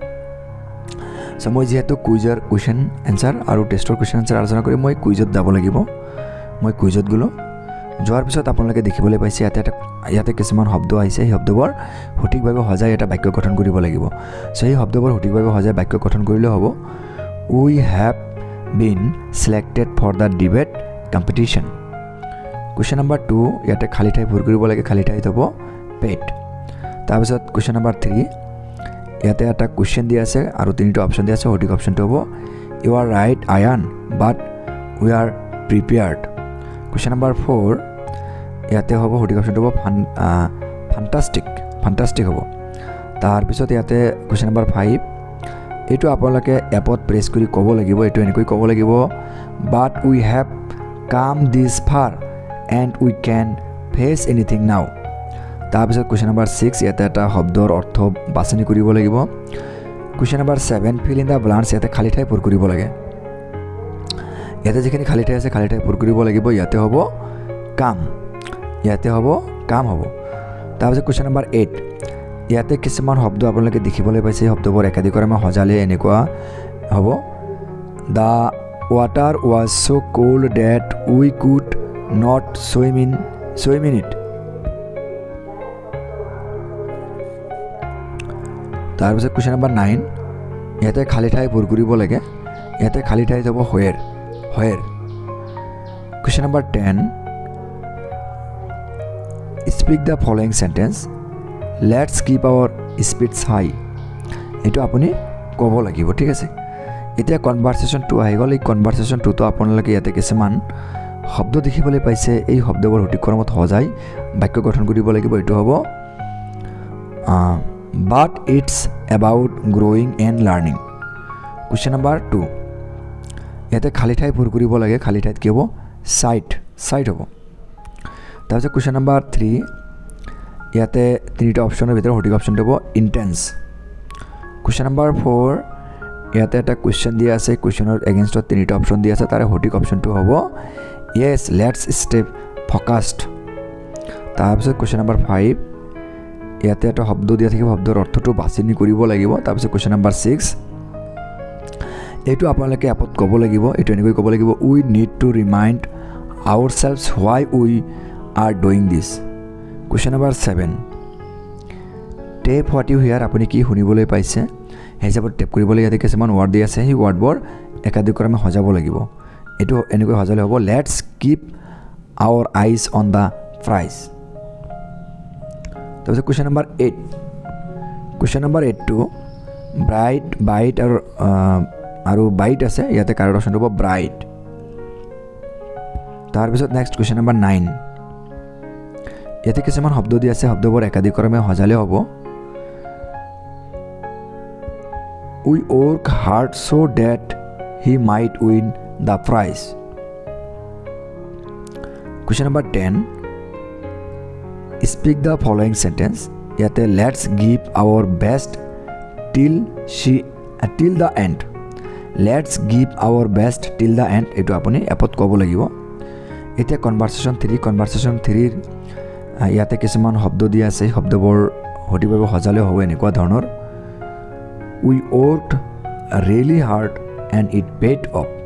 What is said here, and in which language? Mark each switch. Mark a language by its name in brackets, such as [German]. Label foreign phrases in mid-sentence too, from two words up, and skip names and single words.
[Assamese] সো মই যেহেতু কুইজৰ [English] question answer [Assamese] আৰু টেষ্টৰ [English] question answer [Assamese] আলোচনা কৰি মই কুইজত যাব লাগিব। মই কুইজত গলো, যোৱাৰ পিছত আপোনালোকে দেখিবলৈ পাইছে ইয়াতে কিছুমান শব্দ আহিছে, এই শব্দবোৰ সঠিকভাৱে সজাই এটা বাক্য গঠন কৰিব লাগিব। সো এই শব্দবোৰ সঠিকভাৱে সজাই বাক্য গঠন কৰিলে হ'ব। [English] We have been selected for the debate competition. Question number 2 [Assamese] ইয়াতে খালি ঠাই ভৰ্তি কৰিব লাগে, খালি ঠাইত হ'ব pet। তাৰ পিছত [English] question number 3 [Assamese] ইয়াতে এটা কোৱেশ্চন দিয়া আছে আৰু তিনিটা অপচন দিয়া আছে, সঠিক অপচনটো হ'ব [English] you are right Ayan but we are prepared। question number 4 [Assamese] ইয়াতে হ'ব সঠিক অপচনটো হ'ব fantastic হ'ব। তাৰ পিছত ইয়াতে [English] question number 5 [Assamese] এইটো আপোনালোকে এপত প্ৰেছ কৰি ক'ব লাগিব, এইটো এনেকৈ ক'ব লাগিব [English] but we have come this far and we can face anything now। [Assamese] তাৰ পিছত [English] question number 6 [Assamese] ইয়াতে এটা শব্দৰ অৰ্থ বাছনি কৰিব লাগিব। [English] question number 7 fill in the blanks [Assamese] ইয়াতে খালি ঠাই পূৰণ কৰিব লাগে। ইয়াতে যিখিনি খালি ঠাই আছে খালি ঠাই পূৰণ কৰিব লাগিব। ইয়াতে হ'ব কাম, ইয়াতে হ'ব কাম হ'ব। তাৰ পিছত [English] question number 8 [Assamese] ইয়াতে কিছুমান শব্দ আপোনালোকে দেখিবলৈ পাইছে, শব্দবোৰ একাধিক্ৰমে সজালে এনেকুৱা হ'ব [English] the water was so cold that we could not swim in it। [Assamese] তাৰ পিছত [English] question number 9 [Assamese] ইয়াতে খালি ঠাই পূৰণ কৰিব লাগে। ইয়াতে খালি ঠাই হ'ব where। [English] question number 10 speak the following sentence, let's keep our spirits high। [Assamese] এইটো আপুনি ক'ব লাগিব, ঠিক আছে। এতিয়া কনভাৰসেশন 2 আহি গ'ল। এই কনভাৰসেশন 2 তো আপোনালোকে ইয়াতে কিছুমান শব্দ দেখিবলৈ পাইছে, এই শব্দবোৰ সঠিক ক্ৰমত সজাই বাক্য গঠন কৰিব লাগিব। এইটো হ'ব [English] but it's about growing and learning। question number 2 [Assamese] ইয়াতে খালি ঠাই পূৰণ কৰিব লাগে, খালি ঠাইত কি হ'ব সাইট হ'ব। তাৰপিছত [English] question number 3 [Assamese] ইয়াতে তিনিটা অপচনৰ ভিতৰত সঠিক অপচনটো হ'ব ইন্টেন্স। [English] question number 4 [Assamese] ইয়াতে এটা কুৱেশ্চন দিয়া আছে, কুৱেশ্চনৰ এগেইনষ্টত তিনিটা অপচন দিয়া আছে, তাৰে সঠিক অপচনটো হ'ব [English] yes let's stay focused। [Assamese] তাৰপিছত [English] question number 5 [Assamese] ইয়াতে এটা শব্দ দিয়া থাকিব, শব্দৰ অৰ্থটো বাছনি কৰিব লাগিব। তাৰপিছত [English] question number 6 [Assamese] এইটো আপোনালোকে এপত ক'ব লাগিব, এইটো এনেকৈ ক'ব লাগিব [English] we need to remind ourselves why we are doing this। question number 7 tap what you hear [Assamese] আপুনি কি শুনিবলৈ পাইছে সেই হিচাপত টেপ কৰিবলৈ ইয়াতে কিছুমান ৱৰ্ড দিয়া আছে, সেই ৱৰ্ডবোৰ একাধিক্ৰমে সজাব লাগিব। এইটো এনেকৈ সজালে হ'ব [English] let's keep our eyes on the prize। [Assamese] তাৰপিছত [English] question number 8 [Assamese] টো ব্ৰাইট বাইট আৰু বাইট আছে, ইয়াতে কাৰেক্ট অপচনটো হ'ব ব্ৰাইট। তাৰপিছত [English] next question number 9 [Assamese] ইয়াতে কিছুমান শব্দ দিয়া আছে, শব্দবোৰ একাধিক্ৰমে সজালে হ'ব [English] we work hard so that he might win the prize। question number 10 speak the following sentence ইয়াতে let's give our best till the end let's give our best till the end [Assamese] এইটো আপুনি এপত ক'ব লাগিব এতিয়া কনভাৰচেশ্যন 3ৰ ইয়াতে কিছুমান শব্দ দিয়া আছে শব্দবোৰ সঠিকভাৱে সজালে হ'ব এনেকুৱা ধৰণৰ [English] we worked really hard and it paid off